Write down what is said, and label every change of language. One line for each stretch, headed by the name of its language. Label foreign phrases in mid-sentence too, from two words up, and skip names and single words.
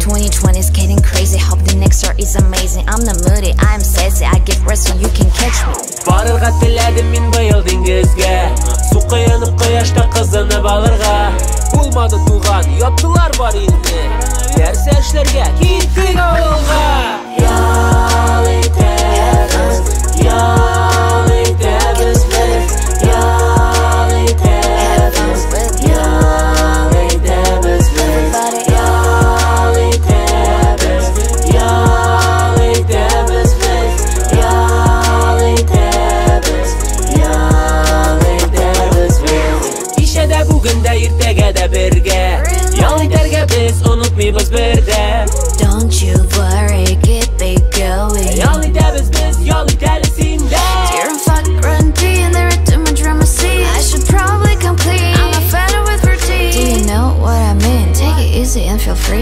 English: 2020 is getting crazy, hope the next year is amazing. I'm not moody, I'm sassy, I get rest so you can catch me.
Tatar: Барырга теләдем мин быел диңгезгә, су кыянып кояшта кызынып алырга. Булмады туган, яптылар бар инде, нәрсә эшләргә киттек авылга. Ял итәбез, ял итәбез без, ял итәбез, ял итәбез без, ял итәбез, ял итәбез без, ял итәбез, ял итәбез без. Кичәдә, бүген дә, иртәгә дә бергә, ял итәргә без онытмыйбыз бердә.
English: Don't you worry, get big going.
Tatar: Ял итәбез без, ял итәле синдә.
English: Dear, I'm fucking grunty and there are too much drama. See, I should probably come clean. I'm not fed up with routine. and feel free.